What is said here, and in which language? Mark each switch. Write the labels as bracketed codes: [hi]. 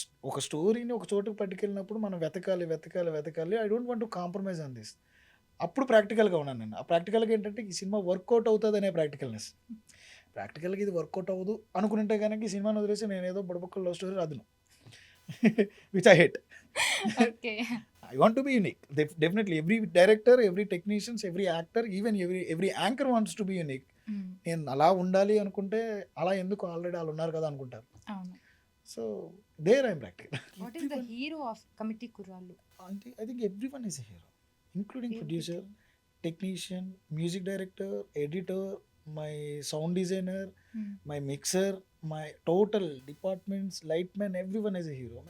[te] ఒక స్టోరీని ఒక చోటుకు పట్టుకెళ్ళినప్పుడు మనం వెతకాలి. [en] I don't want to compromise on this. [te] అప్పుడు ప్రాక్టికల్గా ఉన్నాను నేను. ఆ ప్రాక్టికల్గా ఏంటంటే ఈ సినిమా వర్కౌట్ అవుతుంది అనే ప్రాక్టికల్గా ఇది వర్కౌట్ అవ్వదు అనుకుంటే కనుక ఈ సినిమాని వదిలేసి నేను ఏదో బుడబుక్కల love story రాదును [en] Which I hate. Okay. I want to be unique. Definitely, every director, every technician, every actor, even every anchor wants to be unique. [te] నేను అలా ఉండాలి అనుకుంటే అలా ఎందుకు ఆల్రెడీ వాళ్ళు ఉన్నారు కదా అనుకుంటారు. అవును. [en] So there I'm practical. What is the hero of committee Kurrollu? అంటే I think everyone is a hero, including producer, technician, music director, editor, my sound designer, my mixer, my total departments, light man, everyone is a hero.